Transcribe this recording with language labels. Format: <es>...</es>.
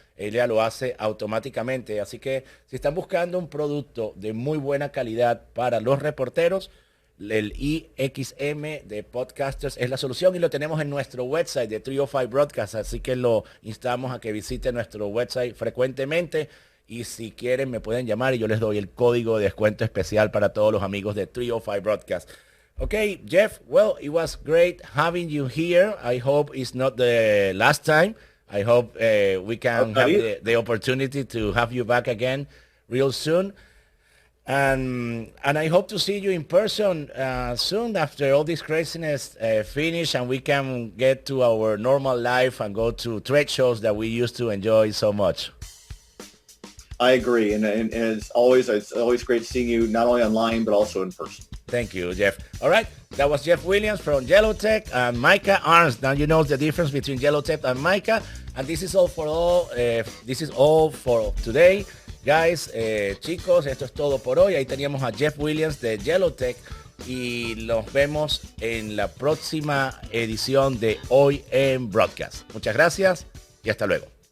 <es>Él ya lo hace automáticamente. Así que si están buscando un producto de muy buena calidad para los reporteros, el IXM de Podcasters es la solución, y lo tenemos en nuestro website de 305 Broadcast. Así que lo instamos a que visiten nuestro website frecuentemente. Y si quieren me pueden llamar y yo les doy el código de descuento especial para todos los amigos de 305 Broadcast.</es> <en>Okay, Jeff, well, it was great having you here. I hope it's not the last time. I hope we can have the opportunity to have you back again real soon. And I hope to see you in person soon after all this craziness finish, and we can get to our normal life and go to trade shows that we used to enjoy so much. I agree. And as always, it's always great seeing you, not only online, but also in person. Thank you, Jeff. All right, that was Jeff Williams from YELLOWTEK and Micah Arns. Now you know the difference between YELLOWTEK and Micah. And this is all for today. Guys,</en> <es>chicos, esto es todo por hoy. Ahí teníamos a Jeff Williams de YELLOWTEK y nos vemos en la próxima edición de Hoy en Broadcast. Muchas gracias y hasta luego.</es>